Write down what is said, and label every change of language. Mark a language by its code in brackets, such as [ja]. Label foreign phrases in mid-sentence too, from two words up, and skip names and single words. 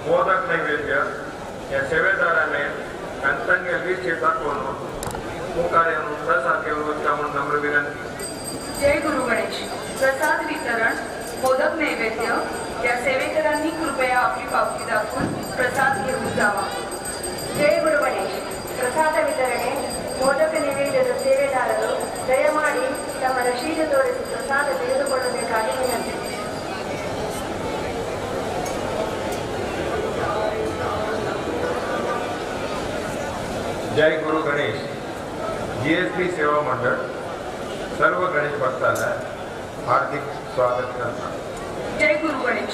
[mr] मोदक नैवेद्य या सेवेदाराने कंतंगे टाकून मुखार येऊन प्रसाद घेऊन होता म्हणून नम्र विनंती. जय गुरु गणेश. प्रसाद वितरण मोदक नैवेद्य या सेवेकरांनी कृपया आपली पावती दाखवून प्रसाद घेऊन जावा. [kn] ಜಯ ಗುರು ಗಣೇಶ್. ಪ್ರಸಾದ ವಿತರಣೆ ಮೋದಕ ನೈವೇದ್ಯದ ಸೇವೆದಾರರು ದಯಮಾಡಿ ತಮ್ಮ ರಶೀದು ತೋರಿಸಿ ಪ್ರಸಾದ ತೆಗೆದುಕೊಳ್ಳಬೇಕಾಗಿ ವಿನಂತಿ. [mr] जय गुरु गणेश. जीएसबी सेवा मंडळ सर्व गणेश भक्तांना हार्दिक स्वागत करतात. जय गुरु गणेश.